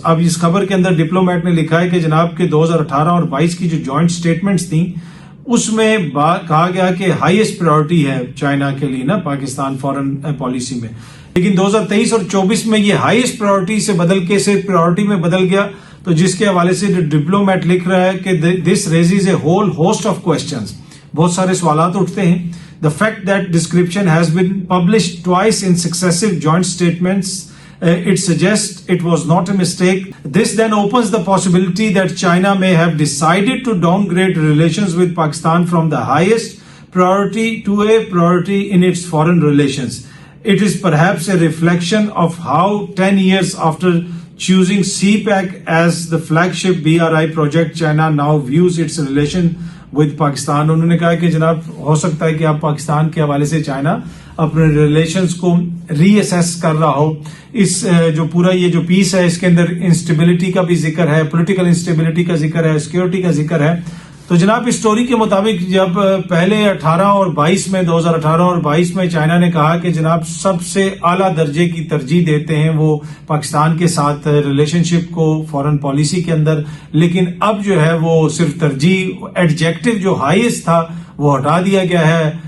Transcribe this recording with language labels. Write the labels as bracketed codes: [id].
[ur] اب اس خبر کے اندر ڈپلومیٹ نے لکھا ہے کہ جناب کے 2018 اور 22 کی جو جوائنٹ سٹیٹمنٹس تھیں اس میں کہا گیا کہ ہائیسٹ پرائورٹی ہے چائنا کے لیے نا پاکستان فارن پالیسی میں. لیکن 2023 اور 24 میں یہ ہائیسٹ پرائورٹی سے بدل کے صرف پرائورٹی میں بدل گیا. تو جس کے حوالے سے ڈپلومیٹ لکھ رہا ہے کہ [en] This raises a whole host of questions. [ur] بہت سارے سوالات اٹھتے ہیں. [en] The fact that description has been published twice in successive joint statements, it suggests it was not a mistake. This then opens the possibility that China may have decided to downgrade relations with Pakistan from the highest priority to a priority in its foreign relations. It is perhaps a reflection of how 10 years after choosing CPEC as the flagship BRI project, China now views its relation with Pakistan. [ur] انہوں نے کہا کہ جناب ہو سکتا ہے کہ آپ پاکستان کے حوالے سے چائنا اپنے ریلیشنز کو ری اسیس کر رہا ہو. اس جو پورا یہ جو پیس ہے اس کے اندر انسٹیبلٹی کا بھی ذکر ہے، پولیٹیکل انسٹیبلٹی کا ذکر ہے، سیکورٹی کا ذکر ہے. تو جناب اس سٹوری کے مطابق جب پہلے 2018 اور 22 میں چائنا نے کہا کہ جناب سب سے اعلیٰ درجے کی ترجیح دیتے ہیں وہ پاکستان کے ساتھ ریلیشن شپ کو فورن پالیسی کے اندر، لیکن اب جو ہے وہ صرف ترجیح ایڈجیکٹو جو ہائیسٹ تھا وہ ہٹا دیا گیا ہے.